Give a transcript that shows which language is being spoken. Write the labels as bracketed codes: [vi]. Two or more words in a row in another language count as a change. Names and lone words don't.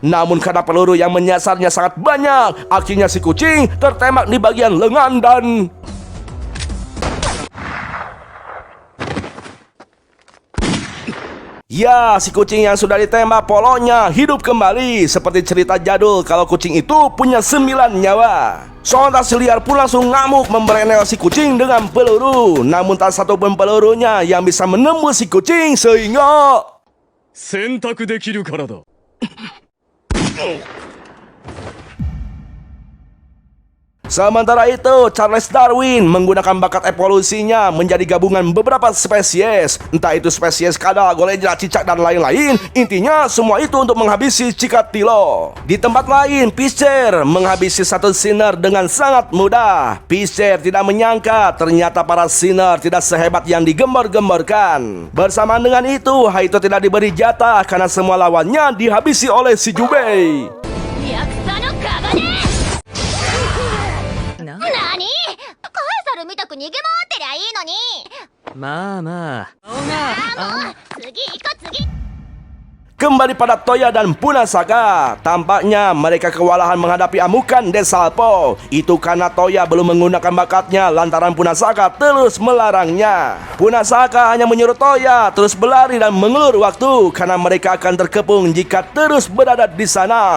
[id] Namun karena peluru yang menyasarnya sangat banyak, akhirnya si kucing tertembak di bagian lengan dan ya, si kucing yang sudah ditembak polonya hidup kembali. Seperti cerita jadul kalau kucing itu punya 9 nyawa. Sontak si liar pun langsung ngamuk memberenel si kucing dengan peluru. Namun tak satu pun pelurunya yang bisa menembus si kucing sehingga [ja] 選択できるからだ。 [id] Sementara itu, Charles Darwin menggunakan bakat evolusinya menjadi gabungan beberapa spesies. Entah itu spesies kadal, golejar, cicak, dan lain-lain. Intinya semua itu untuk menghabisi Chikatilo. Di tempat lain, Piscer menghabisi satu sinner dengan sangat mudah. Piscer tidak menyangka ternyata para sinner tidak sehebat yang digembor-gemborkan. Bersamaan dengan itu, Haito tidak diberi jatah karena semua lawannya dihabisi oleh si Jubei. [ja] なに？カエサルみたく逃げ回ってりゃいいのに。まあまあ。もう次行こう次。 [id] Kembali pada Toya dan Punasaka. Tampaknya mereka kewalahan menghadapi amukan Desalpo. Itu karena Toya belum menggunakan bakatnya lantaran Punasaka terus melarangnya. Punasaka hanya menyuruh Toya terus berlari dan mengelur waktu karena mereka akan terkepung jika terus berada di sana.